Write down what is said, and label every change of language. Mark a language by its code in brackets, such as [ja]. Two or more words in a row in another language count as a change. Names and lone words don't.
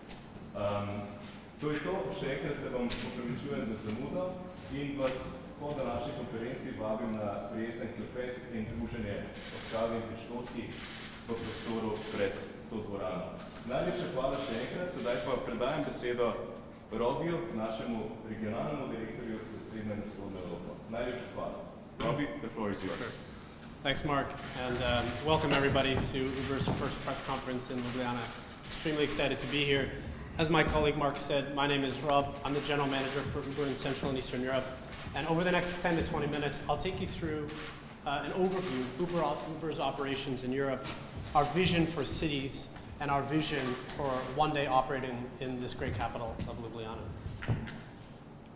[sl] To je to, še enkrat se vam opravičujem za zamudo in vas po današnji konferenci vabim na prijeten klepet in druženje ob kavi in piškotki v prostoru pred to dvorano. Najlepša hvala še enkrat, sedaj pa predajam besedo Robiju, našemu regionalnemu direktorju za srednjo in vzhodno Evropo. Najlepša hvala. Robi, [en] the floor is yours. Thanks, Mark, and welcome everybody to Uber's first press conference in Ljubljana. Extremely excited to be here. As my colleague Mark said, my name is Rob. I'm the general manager for Uber in Central and Eastern Europe. And over the next 10 to 20 minutes, I'll take you through an overview of Uber's operations in Europe, our vision for cities, and our vision for one day operating in this great capital of Ljubljana.